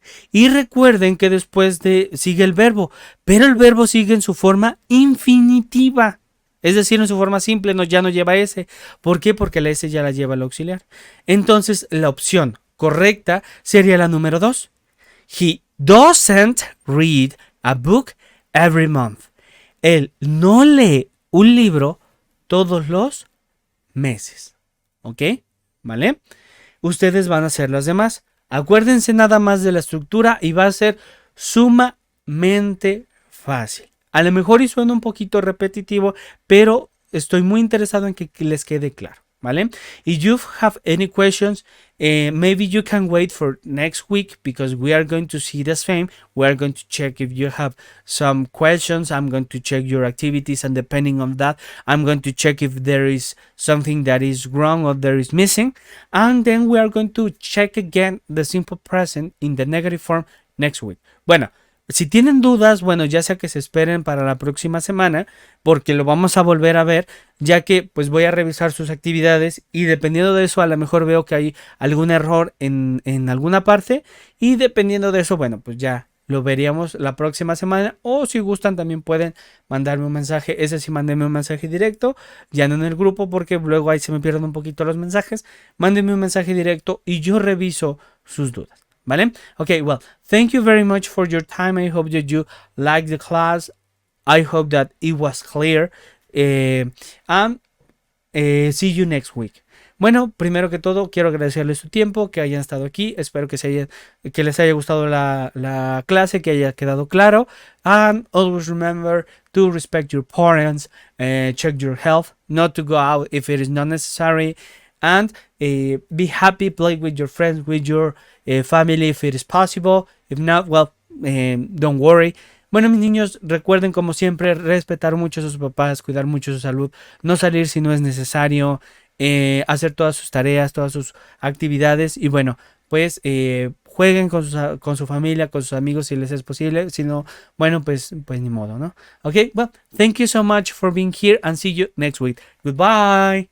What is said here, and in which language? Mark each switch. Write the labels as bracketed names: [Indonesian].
[Spanish] Y recuerden que después sigue el verbo, pero el verbo sigue en su forma infinitiva. Es decir, en su forma simple ya no lleva S. ¿Por qué? Porque la S ya la lleva el auxiliar. Entonces, la opción correcta sería la número 2. [English] He doesn't read a book every month. [Spanish] Él no lee un libro todos los meses. ¿Ok? ¿Vale? Ustedes van a hacer las demás. Acuérdense nada más de la estructura y va a ser sumamente fácil. A lo mejor y suena un poquito repetitivo, pero estoy muy interesado en que les quede claro, ¿vale? [English] If you have any questions, maybe you can wait for next week because we are going to see the same. We are going to check if you have some questions. I'm going to check your activities, and depending on that, I'm going to check if there is something that is wrong or there is missing. And then we are going to check again the simple present in the negative form next week. [Spanish] Bueno, si tienen dudas, bueno, ya sea que se esperen para la próxima semana, porque lo vamos a volver a ver, ya que pues voy a revisar sus actividades y dependiendo de eso a lo mejor veo que hay algún error en alguna parte y dependiendo de eso, bueno, pues ya lo veríamos la próxima semana o si gustan también pueden mandarme un mensaje, ese sí mándenme un mensaje directo, ya no en el grupo porque luego ahí se me pierden un poquito los mensajes, mándenme un mensaje directo y yo reviso sus dudas. ¿Vale? [English] Okay, well, thank you very much for your time. I hope that you liked the class. I hope that it was clear. And see you next week. [Spanish] Bueno, primero que todo, quiero agradecerles su tiempo, que hayan estado aquí. Espero que les haya gustado la clase, que haya quedado claro. [English] And always remember to respect your parents, check your health, not to go out if it is not necessary. And be happy, play with your friends, with your family if it is possible. If not, well, don't worry. [Spanish] Bueno, mis niños, recuerden como siempre respetar mucho a sus papás, cuidar mucho su salud, no salir si no es necesario, hacer todas sus tareas, todas sus actividades y bueno, pues jueguen con su familia, con sus amigos si les es posible, si no, bueno, pues ni modo, ¿no? [English] Okay, well, thank you so much for being here and see you next week. Goodbye.